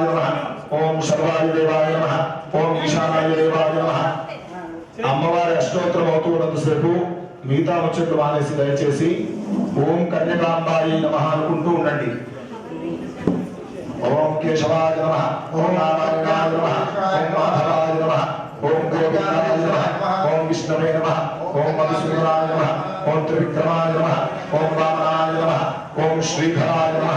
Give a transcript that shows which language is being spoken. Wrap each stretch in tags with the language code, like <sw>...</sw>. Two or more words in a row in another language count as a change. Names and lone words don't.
<sa>नमः ओम सर्वाय देवाय नमः ओम ईशानाय देवाय नमः</sa> <te>అమ్మవారి అష్టోత్తరం అవుతున్నంతసేపు మిగతా ముచ్చట్లు మానేసి దయచేసి</te> <sa>ఓం కన్యకాంబాయి నమః</sa> <te>అనుకుంటూ ఉండండి.</te> <sa>ఓం కేశవాయ నమః ఓం నారాయణాయ నమః ఓం మాధవాయ నమః ఓం గోవిందాయ నమః ఓం విష్ణవే నమః ఓం మధుసూదనాయ నమః ఓం త్రివిక్రమాయ నమః ఓం వామనాయ నమః ఓం శ్రీధరాయ నమః</sa>